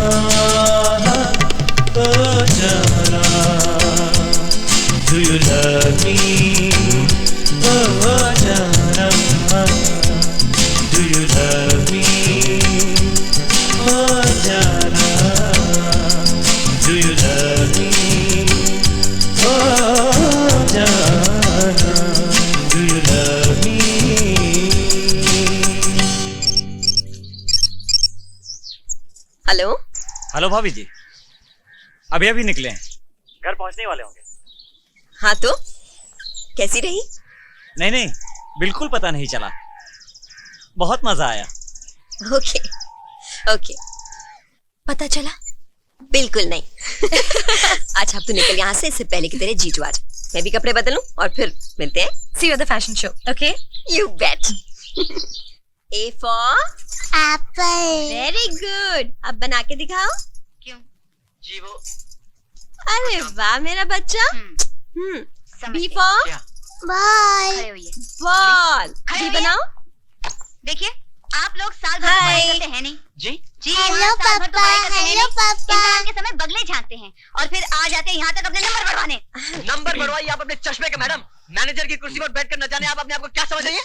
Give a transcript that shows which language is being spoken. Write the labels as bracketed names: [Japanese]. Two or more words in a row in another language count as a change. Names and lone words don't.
[Hindi] ओ जाना, [English] do you love me, [Hindi] ओ जाना, [English] do you love me, [Hindi] ओ जाना, [English] do you love me, oh Jana, do you love me? [Hindi] हेलो। हेलो भाभी जी, अभी अभी निकले हैं। घर पहुंचने वाले होंगे। हाँ तो कैसी रही? नहीं नहीं, बिल्कुल पता नहीं चला, बहुत मजा आया। ओके ओके, पता चला? बिल्कुल नहीं। अच्छा अब तू निकल यहाँ से, इससे पहले कि तेरे जीजू आ जाए। मैं भी कपड़े बदलूं और फिर मिलते हैं। [English] See you at the fashion show, okay? You bet. A for [Hindi] एप्पल। [English] very good. [Hindi] अब बना के दिखाओ। क्यों? जी वो अरे वाह मेरा बच्चा। [English] B for [Hindi] बाय। [English] ball. [Hindi] B बनाओ। देखिए आप लोग साल भर [English] Hi. [Hindi] पढ़ाई करते हैं नहीं जी जी हेलो हाँ, साल भर तो पापा, पढ़ाई करते हैं हेलो नहीं। पापा। इम्तिहान के समय बगले झांकते हैं और फिर आ जाते हैं यहाँ तक अपने नंबर बढ़वाने। नंबर बढ़वाइए आप अपने चश्मे के मैडम। मैनेजर की कुर्सी पर बैठकर न जाने आप अपने आप को क्या समझ रही है?